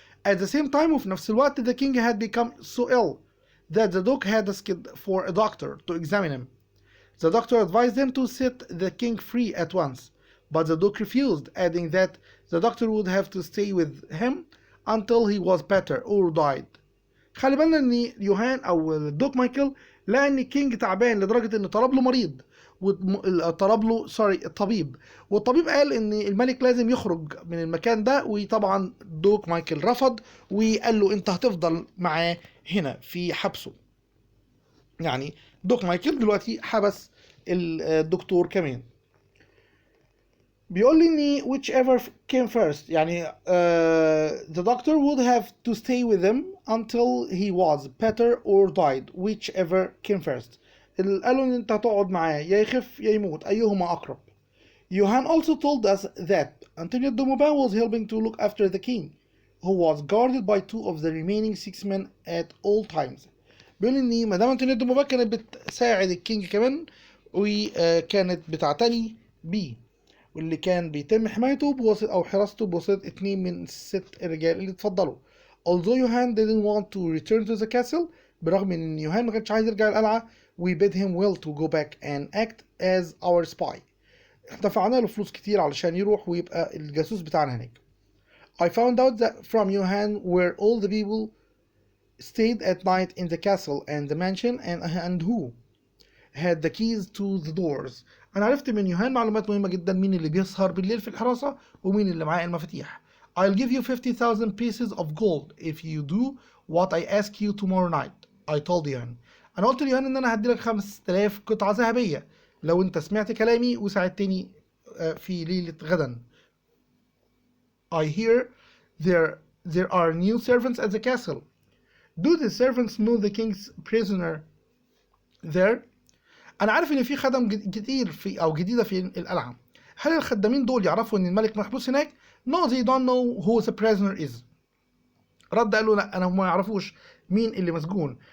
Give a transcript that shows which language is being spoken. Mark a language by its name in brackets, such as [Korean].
[English] At the same time [Arabic] وفي نفس الوقت [English] the king had become so ill that the Duke had asked for a doctor to examine him. The doctor advised him to set the king free at once, but the Duke refused, adding that the doctor would have to stay with him until he was better or died. [Arabic] خلي بالنا ان يوهان او الدوك مايكل لقى ان الكينج تعبان لدرجه ان طلب له الطبيب، والطبيب قال ان الملك لازم يخرج من المكان ده، وطبعا دوك مايكل رفض وقال له انت هتفضل معاه هنا في حبسه. يعني دوك مايكل دلوقتي حبس الدكتور كمان. بيقول لي اني [English] whichever came first، [Arabic] يعني [English] the doctor would have to stay with him until he was better or died whichever came first. [Arabic] قالوا ان انت هتقعد معاه يا يخف يا يموت ايهما اقرب. [English] Johan also told us that Antonio de Maubert was helping to look after the king, who was guarded by 2 of the remaining 6 men at all times. [Arabic] بيقول ان مدام انتونيو دي موبا كانت بتساعد الكينج كمان، وكانت بتعتني بيه، واللي كان بيتم حمايته بواسطة أو حراسته بواسطة 2 من 6 الرجال اللي اتفضلوا. [English] Although Johan didn't want to return to the castle، [Arabic] برغم إن يوهان ما كانش عايز يرجع القلعة، [English] we bid him well to go back and act as our spy. [Arabic] دفعنا له فلوس كتير علشان يروح ويبقى الجاسوس بتاعنا هناك. [English] I found out that from Johan where all the people stayed at night in the castle and the mansion and who had the keys to the doors. [Arabic] أنا عرفت من يوهان معلومات مهمة جدا، مين اللي بيسهر بالليل في الحراسة ومين اللي معاه المفاتيح. [English] I'll give you 50,000 pieces of gold if you do what I ask you tomorrow night. I told Johan. [Arabic] أنا قلت ليوهان إن أنا هديلك 5000 قطعة ذهبية لو أنت سمعت كلامي وساعدتني في ليلة غدا. [English] I hear there are new servants at the castle. Do the servants know the king's prisoner there? [Arabic] أنا عارف إن في خدم كتير جديدة في القلعة. هل الخدامين دول يعرفوا إن الملك محبوس هناك؟ [English] No, they don't know who the prisoner is. [Arabic] رد قال له لا، أنا ما يعرفوش مين اللي مسجون.